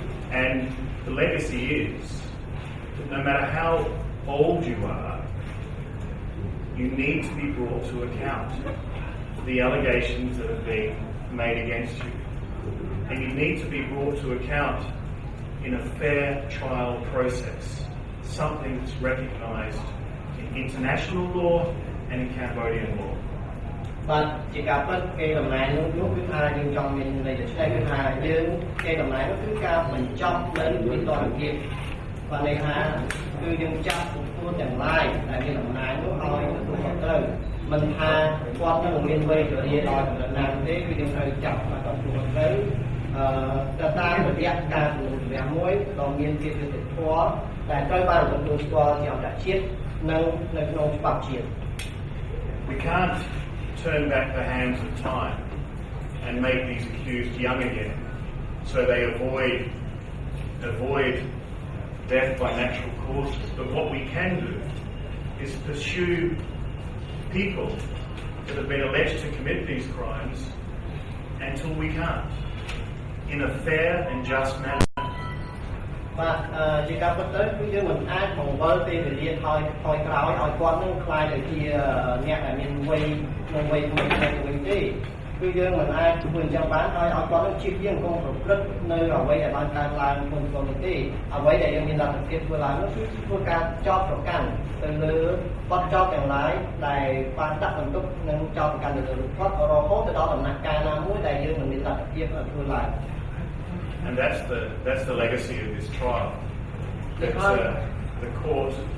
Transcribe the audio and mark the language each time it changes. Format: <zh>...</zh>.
<en>And the legacy is that no matter how old you are, you need to be brought to account for the allegations that have been made against you. And you need to be brought to account in a fair trial process, something that's recognised in international law and in Cambodian law.</en> <km>But ជាការពិតគេដំណើរនោះគឺថាយើងចង់មានន័យទៅឆ្នៃគឺថាយើងគេដំណើរនោះគឺការបញ្ចប់នៅវិធានភាពបានន័យថាគឺយើងចាប់ខ្លួនទាំងឡាយដែលមានដំណើរនោះឲ្យទទួលខុសត្រូវមិនថាគាត់នឹងមានវ័យជរាដល់កម្រិតណាទេគឺយើងត្រូវចាប់មកទទួលខុសត្រូវតាមរយៈការជំនុំជម្រះមួយដ៏មានភាពយុត្តិធម៌ដែលត្រូវបានទទួលស្គាល់ជាអន្តរជាតិនិងនៅក្នុងច្បាប់ជាតិ</km> <en>We can't turn back the hands of time and make these accused young again so they avoid death by natural causes. But what we can do is pursue people that have been alleged to commit these crimes until we can't, in a fair and just manner.</en> <km>បាទជាការពិតទៅគឺយើងមិនអាចបង្វិលពេលវេលាថយក្រោយឲ្យគាត់នឹងខ្លាយទៅជាអ្នកដែលមានវ័យក្នុងវ័យមួយទេគឺយើងមិនអាចធ្វើអញ្ចឹងបានឲ្យគាត់នឹងជៀសវាងកុំប្រព្រឹត្តនៅអ្វីដែលបានកើតឡើងក្នុងសង្គមទេអ្វីដែលយើងមានលទ្ធភាពធ្វើឡើងនោះគឺធ្វើការចោទប្រកាន់ទៅលើបទចោទទាំងឡាយដែលបានដាក់បន្ទុកនឹងចោទប្រកាន់ទៅលើគាត់រហូតទៅដល់ដំណាក់កាលណាមួយដែលយើងមិនមានលទ្ធភាពធ្វើឡើង</km> <en>And that's the legacy of this trial. The court</en>